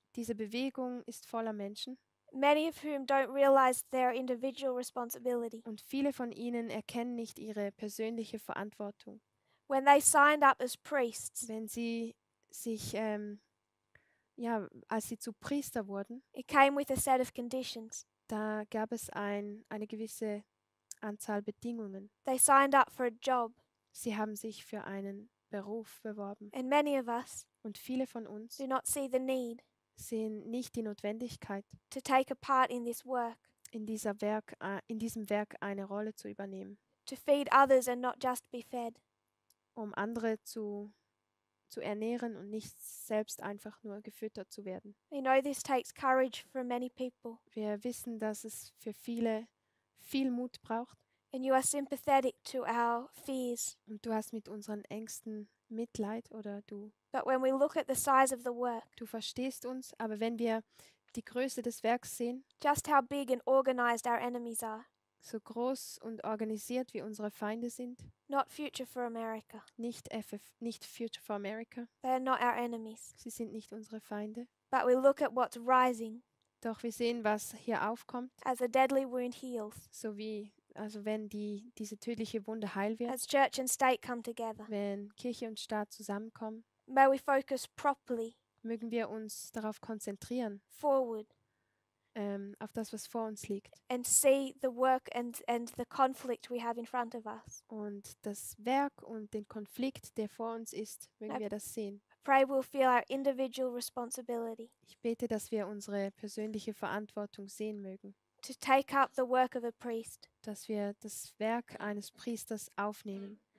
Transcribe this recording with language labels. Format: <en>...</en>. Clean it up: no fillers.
<de>Diese Bewegung ist voller Menschen</de> <en>many of whom don't realize their individual responsibility.</en> <de>und viele von ihnen erkennen nicht ihre persönliche Verantwortung.</de> <en>When they signed up as priests,</en> <de>wenn sie sich, als sie zu Priester wurden,</de> <en>it came with a set of conditions.</en> <de>da gab es eine gewisse Anzahl Bedingungen.</de> <en>They signed up for a job,</en> <de>Sie haben sich für einen Beruf beworben.</de> <en>and many of us</en> <de>Und viele von uns</de> <en>do not see the need</en> <de>sehen nicht die Notwendigkeit,</de> <en>to take a part in this work,</en> <de>in diesem Werk eine Rolle zu übernehmen,</de> <en>to feed others and not just be fed.</en> <de>um andere zu ernähren und nicht selbst einfach nur gefüttert zu werden.</de> <en>We know this takes courage from many people,</en> <de>Wir wissen, dass es für viele viel Mut braucht,</de> <en>and you are sympathetic to our fears.</en> <de>und du hast mit unseren Ängsten Mitleid oder du</de> <en>But when we look at the size of the work,</en> <de>verstehst uns, aber wenn wir die Größe des Werks sehen,</de> <en>just how big and organized our enemies are,</en> <de>so groß und organisiert wie unsere Feinde sind,</de> <en>not Future for America.</en> <de>nicht Future for America,</de> <en>They are not our enemies.</en> <de>sie sind nicht unsere Feinde,</de> <en>But we look at what's rising</en> <de>doch wir sehen, was hier aufkommt,</de> <en>as a deadly wound heals,</en> <de>also wenn diese tödliche Wunde heil wird,</de> <en>as church and state come together.</en> <de>wenn Kirche und Staat zusammenkommen,</de> <en>May we focus properly</en> <de>mögen wir uns darauf konzentrieren,</de> <en>forward</en> <de>auf das, was vor uns liegt,</de> <en>and see the work and the conflict we have in front of us.</en> <de>und das Werk und den Konflikt, der vor uns ist, mögen wir das sehen.</de> <en>I pray we'll feel our individual responsibility</en> <de>Ich bete, dass wir unsere persönliche Verantwortung sehen mögen,</de> <en>to take up the work of a priest.</en> <de>dass wir das Werk eines Priesters aufnehmen.</de>